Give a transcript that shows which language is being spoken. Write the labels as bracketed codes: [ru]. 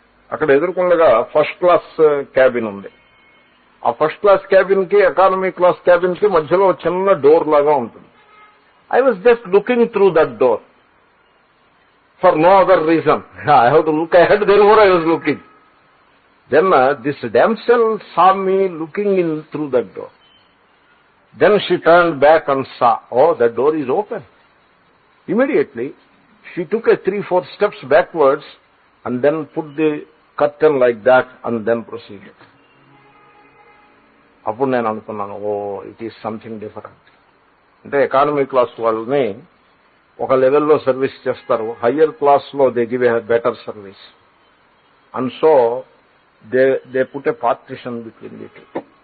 [te] అక్కడ ఎదుర్కొండగా first class cabin ఉంది. ఆ ఫస్ట్ క్లాస్ క్యాబిన్ కి ఎకానమీ క్లాస్ క్యాబిన్ కి మధ్యలో చిన్న డోర్ లాగా ఉంటుంది. [en] I was just looking through that door for no other reason. I have to look ahead, therefore I was looking. Then this damsel saw me looking in through that door. Then she turned back and saw, oh, the door is open. Immediately she took a 3-4 steps backwards and then put the curtain like that and then proceeded. [te] అప్పుడు నేను అనుకున్నాను, [en] Oh it is something different. [te] అంటే economy class వాళ్ళని ఒక లెవెల్లో service చేస్తారు, higher క్లాస్లో [en] They give a better service. And so they put a partition between the two.